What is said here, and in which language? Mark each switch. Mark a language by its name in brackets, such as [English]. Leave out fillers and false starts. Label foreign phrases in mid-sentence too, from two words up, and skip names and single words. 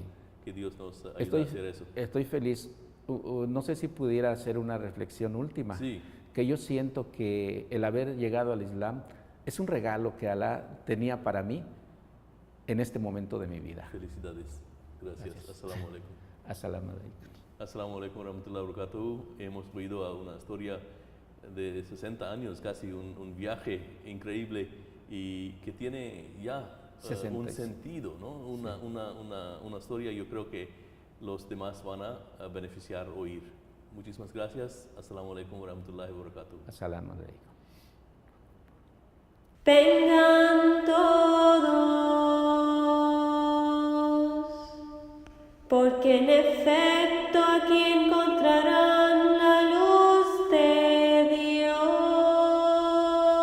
[Spanish] Que Dios nos ayude a hacer eso. Estoy feliz. No sé si pudiera hacer una reflexión última. Sí. Que yo siento que el haber llegado al Islam es un regalo que Alá tenía para mí en este momento de mi vida. Felicidades. Gracias. [Arabic] السلام عليكم. السلام عليكم. السلام عليكم ورحمة الله وبركاته. [Spanish] Hemos oído a una historia de 60 años, casi un viaje increíble y que tiene ya un sentido, ¿no? Una historia, yo creo que los demás van a beneficiar oír. Muchísimas gracias. [Arabic] السلام عليكم ورحمة الله وبركاته. السلام عليكم. [Spanish] Vengan todos, porque en efecto aquí encontrarán la luz de Dios.